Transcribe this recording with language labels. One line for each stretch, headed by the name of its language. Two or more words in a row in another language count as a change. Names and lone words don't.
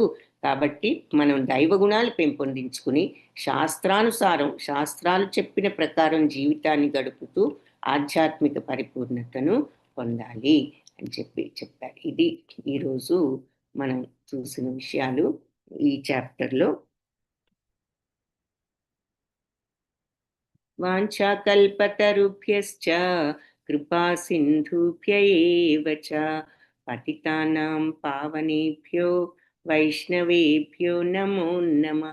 Telugu: కాబట్టి మనం దైవ గుణాలు పెంపొందించుకుని శాస్త్రానుసారం, శాస్త్రాలు చెప్పిన ప్రకారం జీవితాన్ని గడుపుతూ ఆధ్యాత్మిక పరిపూర్ణతను పొందాలి అని చెప్పారు. ఇది ఈరోజు మనం చూసిన విషయాలు ఈ చాప్టర్లో.
Sanskrit: వాంఛాకల్పతరుభ్యశ్చ కృపా సింధుభ్య ఏవ చ పతితానాం పావనేభ్యో వైష్ణవేభ్యో నమో నమః.